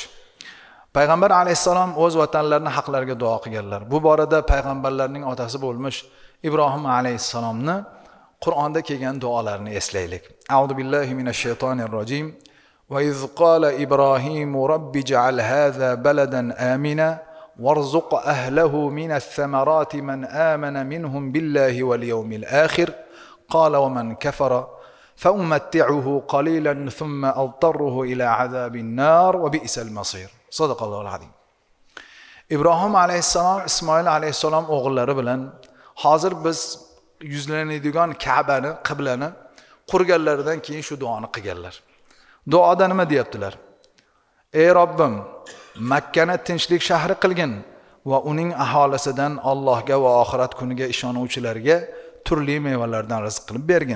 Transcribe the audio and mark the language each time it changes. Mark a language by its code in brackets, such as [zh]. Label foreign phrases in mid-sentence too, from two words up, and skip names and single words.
[uz] Payg'ambar alayhissalom o'z vatanlarining haqlariga duo qilganlar. Bu borada payg'ambarlarning otasi bo'lmish Ibrohim alayhissalomni Qur'onda kelgan duolarini eslaylik. [ar] أعوذ بالله من الشيطان الرجيم. وإذ قال إبراهيم رب اجعل هذا بلدا آمنا وارزق أهله من الثمرات من آمن منهم بالله واليوم الآخر قال ومن كفر فأمتعه قليلا ثم أضطره إلى عذاب النار وبئس المصير. صدق الله العظيم. [uz] Ibrohim alayhissalom Ismoil alayhissalom o'g'illari bilan hozir biz yuzlanadigan Ka'bani, qiblani qurganlaridan keyin shu duoni qilganlar. Duoda nima deyaptilar? Ey Robbim, Makkani tinchlik shahri qilgin va uning aholisidan Allohga va oxirat kuniga ishonuvchilarga turli mevalardan rizq qilib bergin.